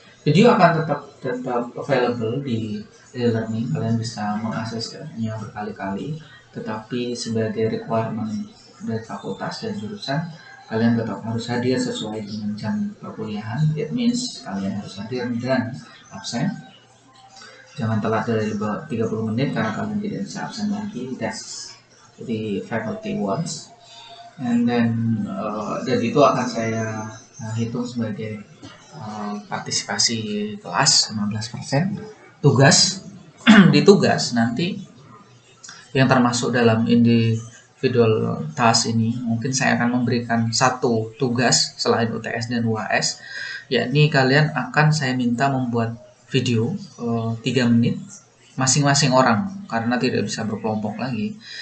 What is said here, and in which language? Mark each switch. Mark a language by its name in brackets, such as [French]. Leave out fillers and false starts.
[Indonesian] Video akan tetap available di e-learning, kalian bisa mengaksesnya berkali-kali, tetapi sebagai requirement dari fakultas dan jurusan, kalian tetap harus hadir sesuai dengan jam perkuliahan. [English] It means [Indonesian] kalian harus hadir dan absen. Jangan telat dari 30 menit karena kalian tidak bisa absen lagi. [English] That's the faculty wants. And then [Indonesian] dan itu akan saya hitung sebagai partisipasi kelas 15%. Tugas di tugas nanti yang termasuk dalam individual task ini, mungkin saya akan memberikan satu tugas selain UTS dan UAS, yakni kalian akan saya minta membuat video 3 menit masing-masing orang, karena tidak bisa berkelompok lagi.